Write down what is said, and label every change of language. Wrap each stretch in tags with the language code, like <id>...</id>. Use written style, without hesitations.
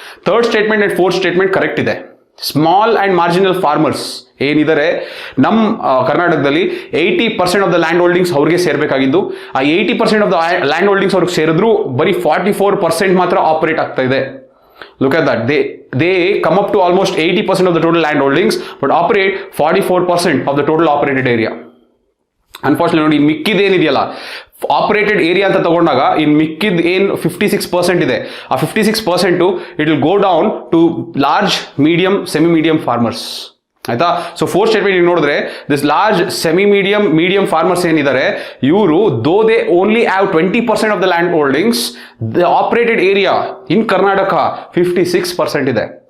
<kn>Third statement and fourth statement correct ಇದೆ. Small and marginal farmers ಏನಿದ್ದಾರೆ ನಮ್ಮ ಕರ್ನಾಟಕದಲ್ಲಿ</kn> <en>80% of the land holdings</en> <kn>ಅವ್ರಿಗೆ ಸೇರ್ಬೇಕಾಗಿದ್ದು, ಆ 80% ಆಫ್ ದ ಲ್ಯಾಂಡ್ ಹೋಲ್ಡಿಂಗ್ಸ್ ಅವ್ರಿಗೆ ಸೇರಿದ್ರು ಬರೀ 44% ಮಾತ್ರ ಆಪರೇಟ್ ಆಗ್ತಾ ಇದೆ.</kn> <en>Look at that. They come up to almost 80% of the total land holdings, but operate 44% of the total operated area.</en> <kn>Unfortunately ನೋಡಿ, ಮಿಕ್ಕಿದೇನಿದೆಯಲ್ಲ ಆಪರೇಟೆಡ್ ಏರಿಯಾ ಅಂತ ತಗೊಂಡಾಗ ಇನ್ ಮಿಕ್ಕಿದ್ ಏನು 56% ಇದೆ, ಆ 56%</kn> <en>It will go down to large medium semi medium farmers.</en> <kn>ಆಯ್ತಾ?</kn> <en>so fourth statement ನೋಡಿದ್ರೆ, this large semi medium farmers</en> <kn>ಏನಿದ್ದಾರೆ, ಇವರು</kn> <en>Though they only have 20% of the land holdings, the operated area in Karnataka 56% ಇದೆ.</en>